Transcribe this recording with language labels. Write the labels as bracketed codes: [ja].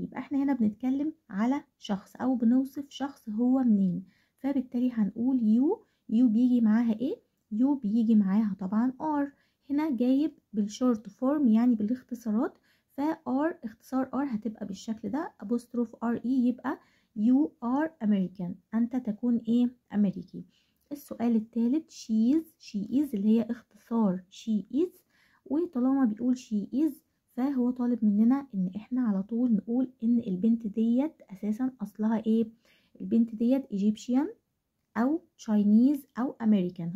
[ar] يبقى احنا هنا بنتكلم على شخص أو بنوصف شخص هو منين، فبالتالي هنقول you بيجي معاها ايه؟ you بيجي معاها طبعا R. هنا جايب بالشورت فورم يعني بالاختصارات، فR اختصار R هتبقى بالشكل ده apostrophe RE. يبقى [en] you are American. [ar] أنت تكون ايه؟ أمريكي. السؤال الثالث she is اللي هي اختصار she is، وطالما بيقول she is فهو طالب مننا ان احنا على طول نقول ان البنت ديت اساسا اصلها ايه؟ البنت ديت Egyptian او Chinese او American.